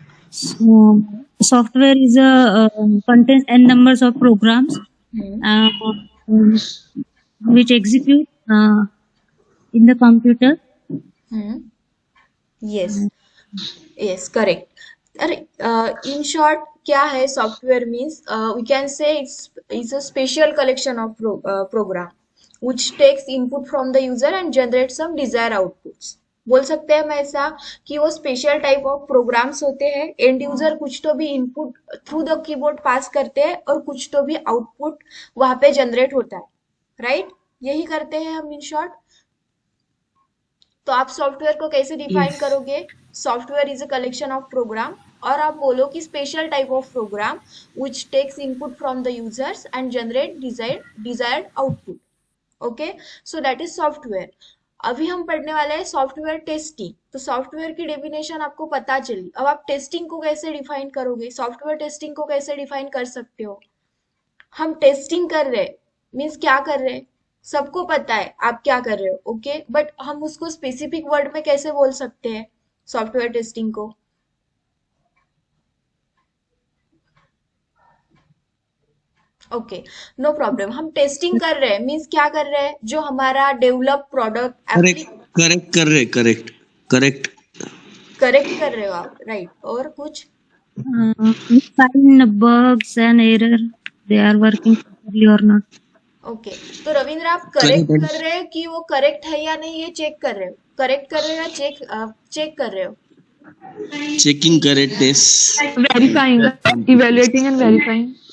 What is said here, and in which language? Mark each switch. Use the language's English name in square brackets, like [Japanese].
[English] So, software is a contains n numbers of programs hmm. um, which execute in the computer. Hmm. Yes, yes, correct. [Hindi] अरे, [English] in short [Hindi] क्या है software means? [English] We can say it's a special collection of program which takes input from the user and generates some desired outputs. [Hindi] बोल सकते हैं हम ऐसा कि वो [English] special type of programs [Hindi] होते हैं। एंड यूजर कुछ तो भी इनपुट थ्रू द कीबोर्ड पास करते हैं और कुछ तो भी आउटपुट वहां पे जनरेट होता है, राइट? यही करते हैं हम [English] In short. [Hindi] तो आप सॉफ्टवेयर को कैसे डिफाइन [English] Yes. [Hindi] करोगे? [English] software is a collection of program, [Hindi] और आप बोलो कि [English] Special type of program which takes input from the users and generate desired output. Okay, so that is software. [Hindi] अभी हम पढ़ने वाले हैं सॉफ्टवेयर टेस्टिंग। तो सॉफ्टवेयर की डेफिनेशन आपको पता चली, अब आप टेस्टिंग को कैसे डिफाइन करोगे, सॉफ्टवेयर टेस्टिंग को कैसे डिफाइन कर सकते हो? हम टेस्टिंग कर रहे मीन्स क्या कर रहे हैं, सबको पता है आप क्या कर रहे हो। ओके, बट हम उसको [English] specific word [Hindi] में कैसे बोल सकते हैं सॉफ्टवेयर टेस्टिंग को? Okay, no problem. हम टेस्टिंग कर रहे हैं मीन्स क्या कर रहे हैं, जो हमारा develop product [English] Correct, एप्ली correct, correct, correct, correct. [Hindi] Correct कर रहे हो आप, राइट? और कुछ? [English] We find bugs and error. They are working properly or not. [Hindi] Okay, तो रविंद्र आप [English] Correct. [Hindi] करेक्ट कर रहे हो कि वो करेक्ट है या नहीं, ये चेक कर रहे हो? करेक्ट कर रहे हो या चेक चेक कर रहे हो? [English] Checking correctness. Verifying, evaluating and verifying.